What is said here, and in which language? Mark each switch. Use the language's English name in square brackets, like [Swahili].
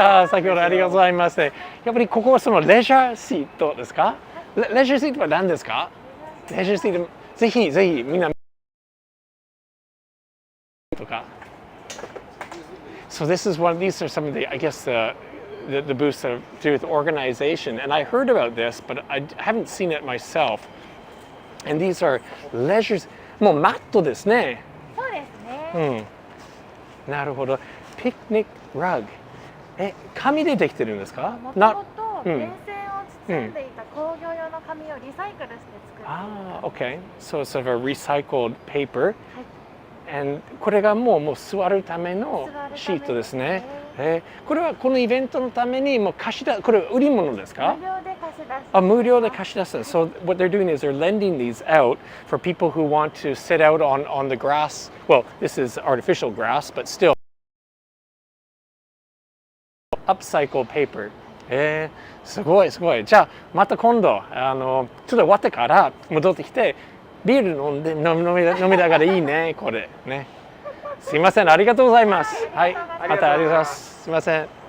[Japanese] 先ほどありがとうございます。やっぱりここはそのレジャーシートですか？レジャーシートは何ですか？レジャーシート、ぜひみんなとか。 [English] So these are some of the, I guess the booths that have to do with organization. And I heard about this, but I haven't seen it myself. And these are leisures. [Japanese] もうマットですね。そうですね。なるほど。ピクニックラグ。紙でできてるんですか？もともと電線を包んでいた工業用の紙をリサイクルして作っている。 [English] Okay. So it's sort of a recycled paper. And [Japanese] これがもう座るためのシートですね。これはこのイベントのためにもうこれ売り物ですか？無料で貸し出す。 [English] So what they're doing is they're lending these out for people who want to sit out on the grass. Well, this is artificial grass, but still upcycled paper. [Japanese] すごい。じゃあまた今度ちょっと終わってから戻ってきてビール飲みながらいいねこれね。すいません、ありがとうございます。はい、またありがとうございます。すいません。